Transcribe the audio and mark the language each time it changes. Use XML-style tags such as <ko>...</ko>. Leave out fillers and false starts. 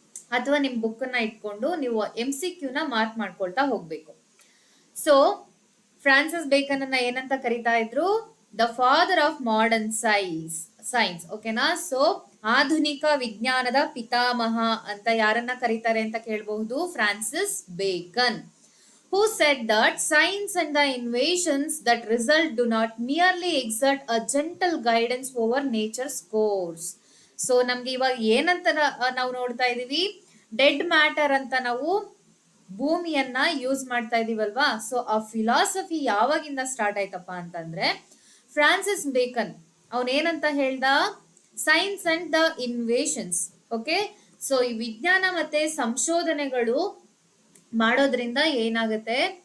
<kn>ಅಥವಾ ನಿಮ್ ಬುಕ್ ಅನ್ನ ಇಟ್ಕೊಂಡು ನೀವು MCQ ನ ಮಾರ್ಕ್ ಮಾಡ್ಕೊಳ್ತಾ ಹೋಗ್ಬೇಕು. ಸೊ ಫ್ರಾನ್ಸಿಸ್ ಬೇಕನ್ ಅನ್ನ ಏನಂತ ಕರಿತಾ ಇದ್ರು?</kn> <en>The father of modern science. ಓಕೆನಾ?</en> <kn>ಸೊ ಆಧುನಿಕ ವಿಜ್ಞಾನದ ಪಿತಾಮಹ ಅಂತ ಯಾರನ್ನ ಕರೀತಾರೆ ಅಂತ ಕೇಳಬಹುದು? Francis beacon.</kn> <en>Who said that science and the innovations that result do not merely exert a gentle guidance over nature's course.</en> <kn>So ನಮ್ಗೆ ಇವಾಗ ಏನಂತ ನಾವು ನೋಡ್ತಾ ಇದೀವಿ? ಡೆಡ್ ಮ್ಯಾಟರ್ ಅಂತ ನಾವು ಭೂಮಿಯನ್ನ ಯೂಸ್ ಮಾಡ್ತಾ ಇದೀವಲ್ವಾ? ಸೊ ಆ ಫಿಲಾಸಫಿ ಯಾವಾಗಿಂದ ಸ್ಟಾರ್ಟ್ ಆಯ್ತಪ್ಪ ಅಂತಂದ್ರೆ, ಫ್ರಾನ್ಸಿಸ್ ಬೇಕನ್ ಅವನೇನಂತ ಹೇಳ್ದ?</kn> <en>Science and the inventions.</en> <kn>Okay, so ಈ ವಿಜ್ಞಾನ ಮತ್ತೆ ಸಂಶೋಧನೆಗಳು ಮಾಡೋದ್ರಿಂದ ಏನಾಗುತ್ತೆ?</kn>